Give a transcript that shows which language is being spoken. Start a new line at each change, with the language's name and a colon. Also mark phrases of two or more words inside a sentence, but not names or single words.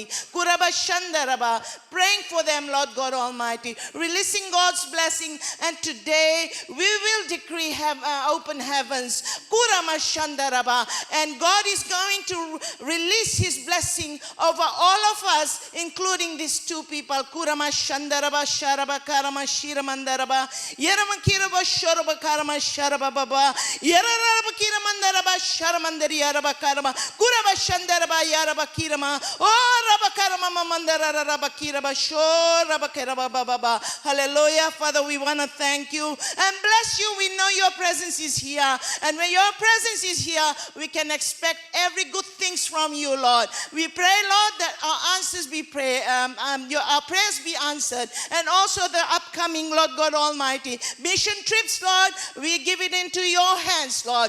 English: Kuraba Shandaraba, praying for them, Lord God Almighty, releasing God's blessing. And today we will decree open heavens. Kurama Shandaraba, and God is going to release his blessing over all of us, including these two people. Kurama Shandaraba Sharaba Karama Shira Mandaraba Yarama Kiraba Shoraba Karama Sharaba Baba Yaraba Kira Mandaraba Sharamandari Yaraba Karama Kuraba Shandaraba Yaraba Kirama Oh Raba Karama Mandara Raba Kiraba Shoraba Karaba Baba. Hallelujah. Father, we want to thank you and bless you. We know your presence is here, and when your presence is here, we can expect every good things from you, Lord. We pray, Lord, that our answers be our prayers be answered, and also the upcoming, Lord God Almighty, mission trips, Lord, we give it into your hands, Lord.